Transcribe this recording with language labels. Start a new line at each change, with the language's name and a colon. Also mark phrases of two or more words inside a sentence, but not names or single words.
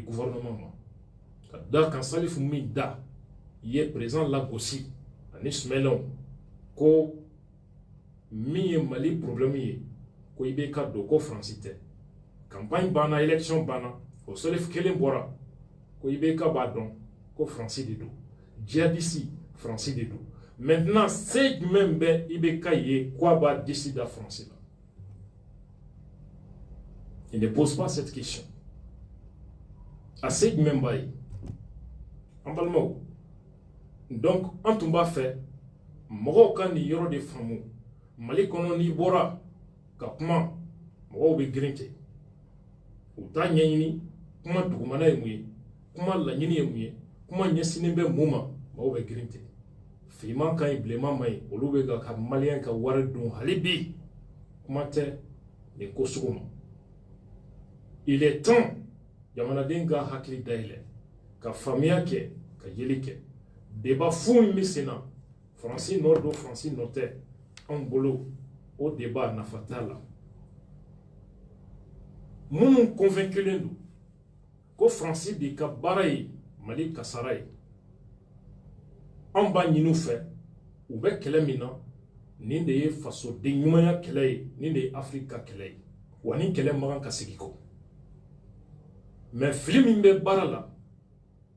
Bambara: gouvernement ma ka da kan Salifu min da ye président lagosi ani Sumahilɛnw ko min ye Mali problème ye ko IBK don ko Faransi tɛ campagne banna élection banna o Salifu kelen bɔra ko IBK b'a dɔn ko Faransi de don djihadiste Faransi de don maintenant se jumɛn bɛ IBK ye ko a b'a disi da Faransi la
French: il ne pose pas cette question
Bambara: a se jumɛn b'a ye an balimaw donc an tun b'a fɛ mɔgɔw ka nin yɔrɔ de faamu Mali kɔnɔ n'i bɔra ka kuma mɔgɔw bɛ girin ten u t'a ɲɛɲini kuma dugumana ye mun ye kuma laɲini ye mun ye kuma ɲɛsinnen bɛ mun ma mɔgɔw bɛ girin ten finman ka ɲi bilenman man ɲi olu bɛ ka maliyɛn ka wari dun hali bi kuma tɛ nin ko sugu ma
French: il est temps
Bambara: jamanaden ka hakili dayɛlɛ ka faamuya kɛ ka yeli kɛ débat fu min bɛ sen na Faransi nɔ don Faransi nɔ tɛ anw bolo o débat nafa t'a la minnu convainculen don ko Faransi de ka baara ye Mali kasara ye anw b'a ɲini u fɛ u bɛ kɛlɛ min na nin de ye fasoden ɲumanya kɛlɛ ye nin de ye Afrique ka kɛlɛ ye wa nin kɛlɛ man kan ka segin kɔ mais fili min bɛ baara la